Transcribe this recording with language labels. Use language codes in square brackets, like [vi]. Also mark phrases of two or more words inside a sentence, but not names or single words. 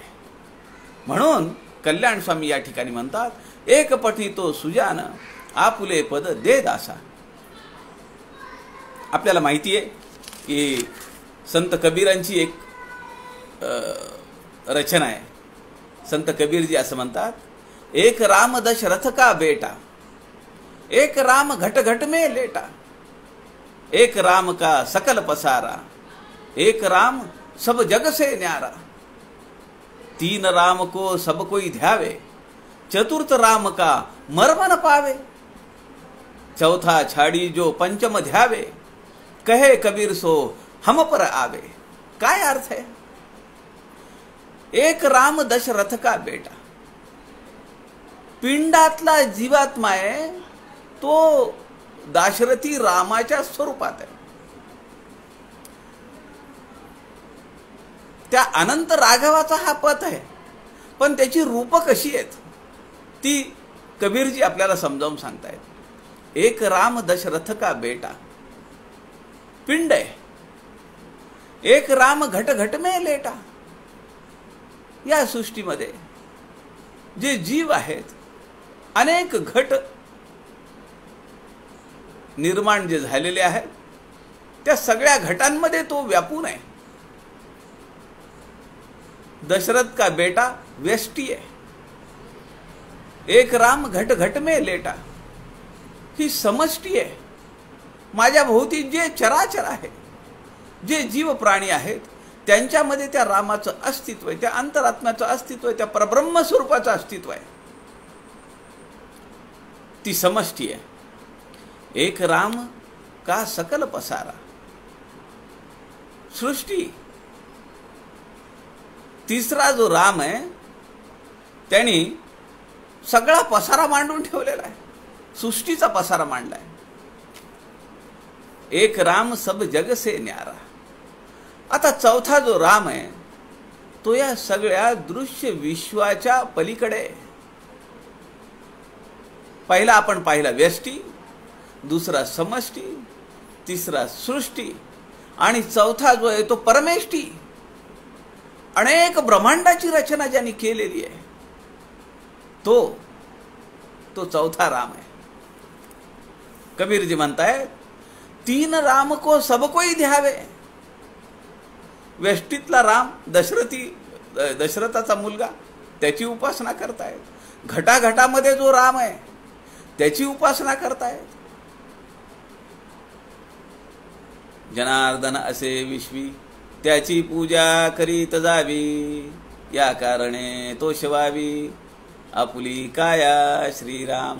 [mr] म्हणून कल्याण स्वामी या ठिकाणी म्हणतात, एक पठी तो सुजान आपुले पद दे दासा. आपल्याला माहिती आहे की संत कबीरांची एक रचना आहे. संत कबीरजी असं म्हणतात, [hi] एक राम दशरथ का बेटा, एक राम घट घट में लेटा, एक राम का सकल पसारा, एक राम सब जग से न्यारा, तीन राम को सब कोई ध्यावे, चतुर्थ राम का मर्म न पावे, चौथा छाड़ी जो पंचम ध्यावे, कहे कबीर सो हम पर आवे. [mr] काय अर्थ है. [hi] एक राम दशरथ का बेटा, [mr] पिंडातला जीवात्मा आहे तो दाशरथी रामाच्या स्वरूपात आहे. त्या अनंत राघवाचा हा पथ आहे, पण त्याची रूप कशी आहेत ती कबीरजी आपल्याला समजावून सांगतायत. [hi] एक राम दशरथ का बेटा [mr] पिंड आहे, [hi] एक राम घट घट में लेटा. [mr] या सृष्टीमध्ये जे जीव आहेत अनेक घट निर्माण जे झालेले आहेत त्या सगळ्या घटांमध्ये तो व्यापून आहे. [hi] दशरथ का बेटा [mr] व्यष्टी आहे, [hi] एक राम घट घट में लेटा [mr] ही समष्टी आहे. माझ्या भोवती जे चराचर आहे, जे जीव प्राणी आहेत त्यांच्यामध्ये त्या रामाचं अस्तित्व आहे, त्या अंतरात्म्याचं अस्तित्व आहे, त्या परब्रह्म स्वरूपाचं अस्तित्व आहे. ती समष्टी आहे. [hi] एक राम का सकल पसारा, [mr] सृष्टी. तिसरा जो राम आहे त्यांनी सगळा पसारा मांडून ठेवलेला आहे, सृष्टीचा पसारा मांडलाय. [hi] एक राम सब जग से न्यारा. [mr] आता चौथा जो राम आहे तो या सगळ्या दृश्य विश्वाच्या पलीकडे. पहिला आपण पाहिला व्यष्टी, दुसरा समष्टी, तिसरा सृष्टी आणि चौथा जो आहे तो परमेष्टी. अनेक ब्रह्मांडाची रचना ज्यांनी केलेली आहे तो चौथा राम आहे. कबीरजी म्हणतायत, [hi] तीन राम को सब कोई ध्यावे. [mr] व्यष्टीतला राम दशरथाचा मुलगा त्याची उपासना करतायत. घटाघटामध्ये जो राम आहे त्याची उपासना करतायत. जनार्दन असे विश्वी त्याची पूजा करीत जावी, या कारणे तो शिवावी आपुली काया श्रीराम.